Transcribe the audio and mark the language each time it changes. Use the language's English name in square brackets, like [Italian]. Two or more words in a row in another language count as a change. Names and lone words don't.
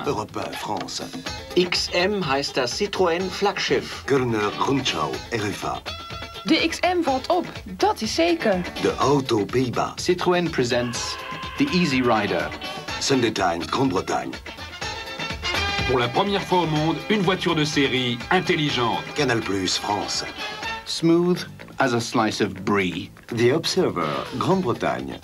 [French] Europe 1, France. [German] XM heißt das Citroën Flaggschiff. Körner, Rundschau, [French] RFA. [Dutch] De XM valt op, dat is zeker. [French] De auto Pays-Bas. [English] Citroën presents the Easy Rider. Sunday Times, [French] Grande-Bretagne. Pour la première fois au monde, une voiture de série intelligente. Canal+, France. [English] Smooth as a slice of brie. The Observer, Grande-Bretagne.